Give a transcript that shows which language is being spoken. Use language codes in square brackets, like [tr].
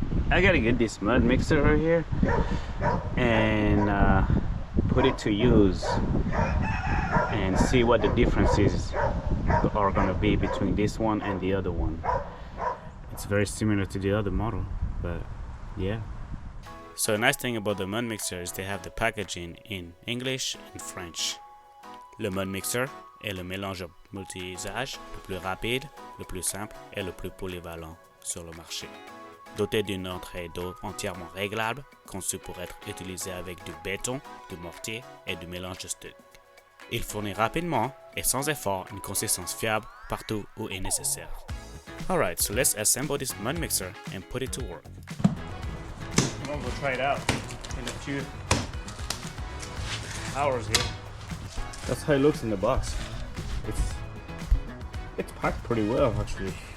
[en] I gotta get this mud mixer right here and put it to use and see what the differences are gonna be between this one and the other one. It's very similar to the other model, but yeah. So the nice thing about the MudMixer is they have the packaging in English and French. [fr] Le MudMixer est le mélange multi-usage le plus rapide, le plus simple et le plus polyvalent sur le marché. Doté d'une entrée d'eau entièrement réglable, conçu pour être utilisé avec du béton, du mortier et du mélange de stuc. Il fournit rapidement et sans effort une consistance fiable partout où est nécessaire. [en] Alright, so let's assemble this mud mixer and put it to work. We'll try it out in a few hours here. That's how it looks in the box. It's packed pretty well actually.